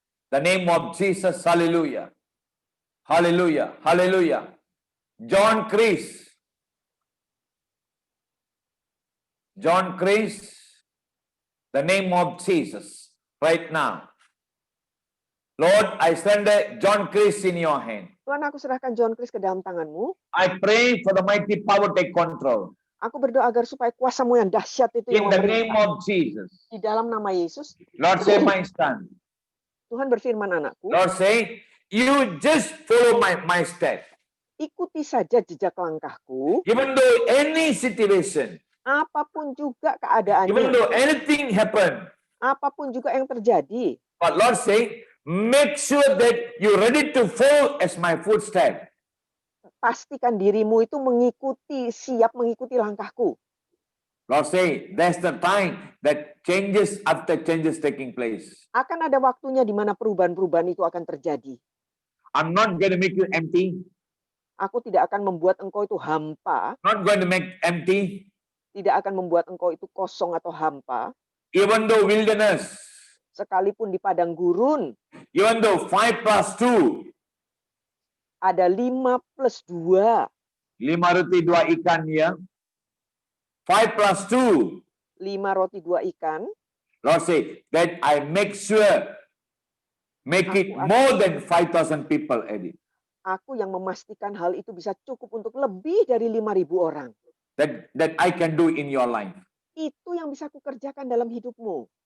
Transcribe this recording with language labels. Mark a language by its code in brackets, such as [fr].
[en] The name of Jesus. Hallelujah. Hallelujah. Hallelujah. John Chris. John Chris. The name of Jesus. Right now. Lord, I surrender John Chris in your hand. [id] Tuhan, aku serahkan John Chris ke dalam tangan-Mu. [en] I pray for the mighty power take control. [id] Aku berdoa agar supaya kuasa-Mu yang dahsyat itu [en] In the name [id] memerintah. [en] of Jesus. [id] Di dalam nama Yesus, [en] Lord, say my son. [id] Tuhan berfirman, anakku, [en] Lord, say, you just follow my step. [id] ikuti saja jejak langkahku, [en] Even though any situation, [id] apapun juga [en] even [id] keadaannya, [en] though anything happen, [id] apapun juga yang terjadi. [en] but Lord say, make sure that you're ready to follow as my footstep. [id] Pastikan dirimu itu siap mengikuti langkahku. [en] Lord say, that's the time that changes after changes taking place. [id] Akan ada waktunya di mana perubahan-perubahan itu akan terjadi. [en] I'm not going to make you empty. [id] Aku tidak akan membuat engkau itu hampa, [en] Not going to make empty. [id] tidak akan membuat engkau itu kosong atau hampa, [en] Even though wilderness, [id] sekalipun di padang gurun [en] even though 5+2, [id] ada 5+2, 5 roti 2 ikan ya. 5+2. 5 roti 2 ikan, [en] Lord say that I make sure Make it more than 5,000 people, Eddie. [id] Aku yang memastikan hal itu bisa cukup untuk lebih dari 5.000 orang. [en] That I can do in your life. [id] Itu yang bisa aku kerjakan dalam hidupmu.